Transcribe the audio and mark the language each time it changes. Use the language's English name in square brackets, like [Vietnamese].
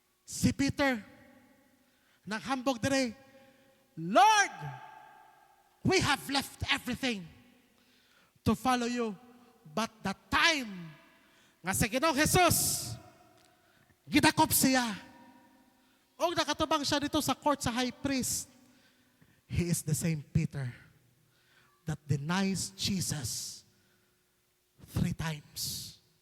[English] Si Peter, [Cebuano] naghambog dire, [English] Lord, we have left everything to follow you. But the time [Cebuano] nga sa Ginoong Jesus, gidakop siya. O nakatubang siya dito sa court sa high priest. [English] He is the same Peter that denies Jesus 3 times.